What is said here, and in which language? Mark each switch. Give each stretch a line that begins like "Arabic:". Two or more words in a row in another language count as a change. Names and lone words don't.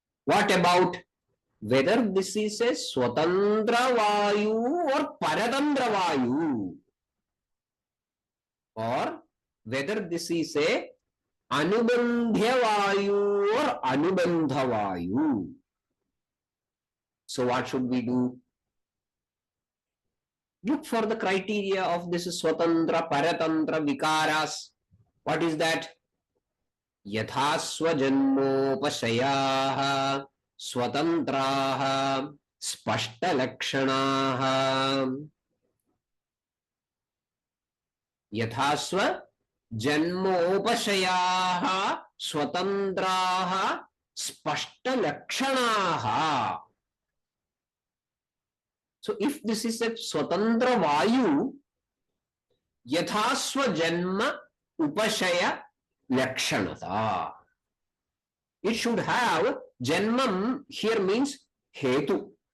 English: What about whether this is a
Sanskrit: Swatantra Vayu
English: or
Sanskrit: Paratantra Vayu,
English: or whether this is a
Sanskrit: Anubandhya Vayu
English: or
Sanskrit: Anubandha Vayu.
English: So what should we do? Look for the criteria of this
Sanskrit: Swatantra, Paratantra, Vikaras.
English: What is that?
Sanskrit: Yatha Swajanmopashayaha Swatantraha Spashta Lakshanaha. Yathasva Janmopashayaha Swatantraha Spashta Lakshanaha.
English: So if this is a
Sanskrit: Swatantra Vayu, Yathasva Janma Upashaya Lakshanata.
English: It should have Janmam here means Hetu.